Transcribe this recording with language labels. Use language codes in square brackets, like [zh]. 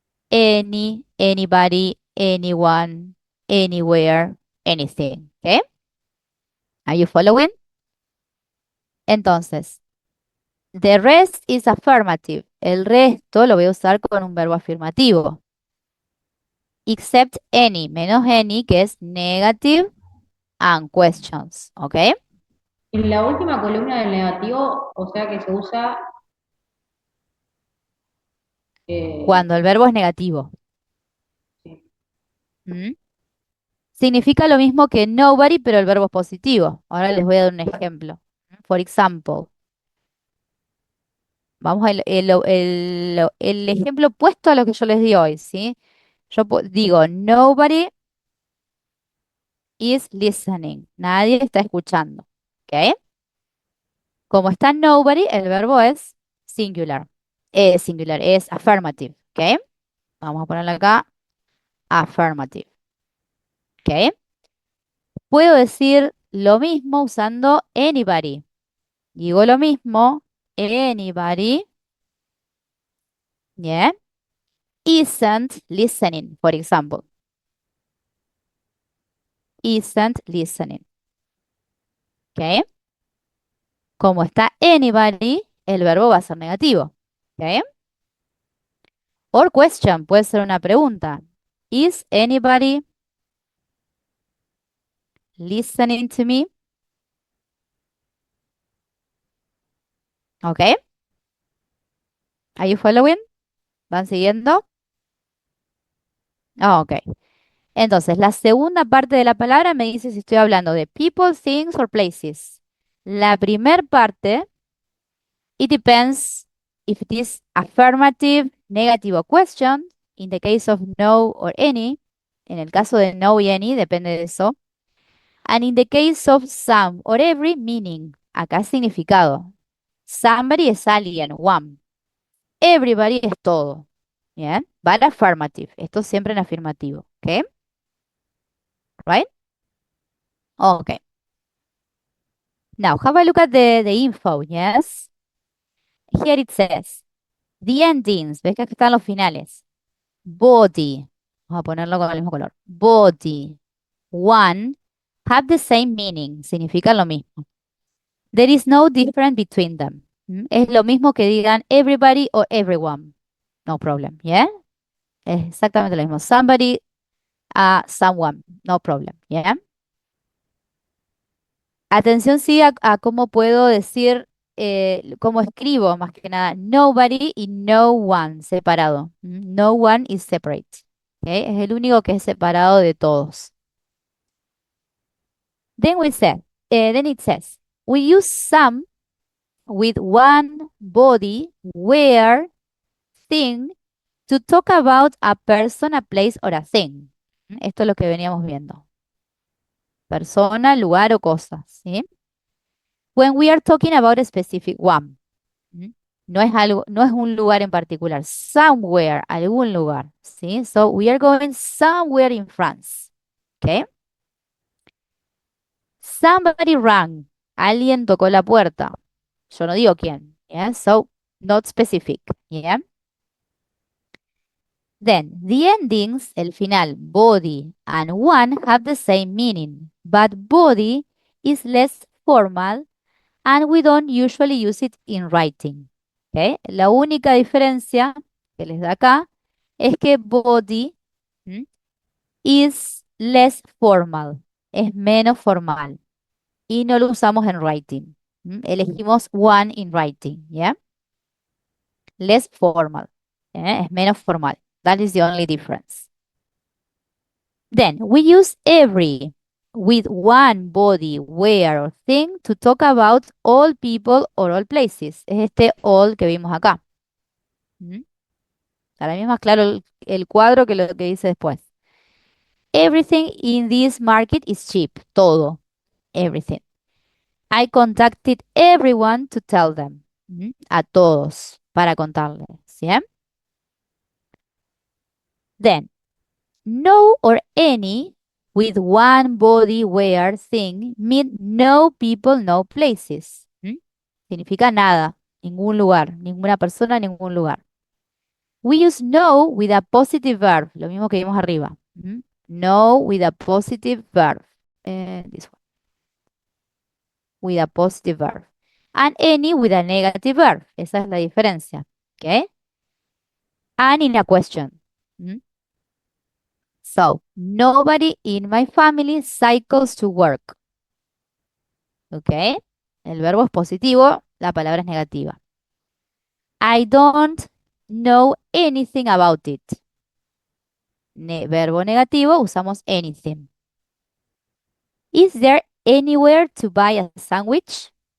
[en] Any, anybody, anyone, anywhere, anything. ¿Ok? Are you following? Entonces, the rest is affirmative. [es] El resto lo voy a usar con un verbo afirmativo. Except any, menos any, que es negative and questions. ¿Ok? En la última columna del negativo, o sea que se usa Cuando el verbo es negativo. ¿Mm? Significa lo mismo que nobody, pero el verbo es positivo. Ahora les voy a dar un ejemplo. [en] For example, [es] vamos el ejemplo opuesto a lo que yo les di hoy, ¿sí? Yo digo, [en] nobody is listening. [es] Nadie está escuchando. ¿Ok? Como está nobody, el verbo es singular. Singular, es affirmative. ¿Ok? Vamos a ponerlo acá, affirmative. ¿Ok? Puedo decir lo mismo usando anybody. Digo lo mismo, anybody, yeah, [en] isn't listening, [es] por ejemplo. [en] Isn't listening. ¿Ok? [es] Como está anybody, el verbo va a ser negativo. ¿Ok? [en] Or question, [es] puede ser una pregunta. [en] Is anybody listening to me? ¿Ok? Are you following? [es] ¿Van siguiendo? [en] Ok. [es] Entonces, la segunda parte de la palabra me dice si estoy hablando de [en] people, things or places. [es] La primera parte, [en] it depends if it is affirmative, negative or question. In the case of no or any. [es] En el caso de no y any, depende de eso. [en] And in the case of some or every, meaning. [es] Acá significado. Somebody es alguien, one. Everybody es todo. Bien. [en] But affirmative. [es] Esto siempre en afirmativo. [en] ¿Ok? Right? Ok. Now, have a look at the info, yes? Here it says, the endings, [es] ves que aquí están los finales. Body, vamos a ponerlo con el mismo color. [en] Body, one, have the same meaning, [es] significan lo mismo. [en] There is no difference between them. [es] Es lo mismo que digan everybody or everyone. [en] No problem, [es] ¿yeah? Es exactamente lo mismo. [en] Somebody, someone, no problem, ¿yeah? [es] Atención sí a cómo puedo decir, cómo escribo más que nada. [en] Nobody y no one, [es] separado. [en] No one is separate. ¿Ok? [es] Es el único que es separado de todos. [en] Then it says, we use some with one body, where, thing, to talk about a person, a place, or a thing. [es] Esto es lo que veníamos viendo. Persona, lugar o cosa, ¿sí? [en] When we are talking about a specific one. [es] No es algo, no es un lugar en particular. Somewhere, algún lugar, ¿sí? [en] So we are going somewhere in France. ¿Ok? Somebody rang. [es] Alguien tocó la puerta. Yo no digo quién. Yeah? [en] So, not specific. Yeah? Then, the endings, [es] el final, [en] body and one have the same meaning, but body is less formal and we don't usually use it in writing. [es] ¿Ok? La única diferencia que les da acá es que [en] body is less formal, [es] es menos formal y no lo usamos en writing. Elegimos one in writing, ¿ya? [en] Less formal, [es] es menos formal. [en] That is the only difference. Then we use every with one body, where or thing to talk about all people or all places. [es] Es este all que vimos acá. Ahora mismo es claro el cuadro que lo que dice después. [en] Everything in this market is cheap. Todo. Everything. I contacted everyone to tell them. [es] A todos para contarles. [en] ¿Sí? Then, no or any with one body, where, thing mean no people, no places. [es] Significa nada, ningún lugar, ninguna persona, ningún lugar. [en] We use no with a positive verb, [es] lo mismo que vimos arriba. [en] No with a positive verb. This one. With a positive verb. And any with a negative verb. [es] Esa es la diferencia. ¿Ok? [en] And in a question. So, nobody in my family cycles to work. ¿Ok? [es] El verbo es positivo, la palabra es negativa. [en] I don't know anything about it. [es] Verbo negativo, usamos anything. [en] Is there anywhere to buy a sandwich?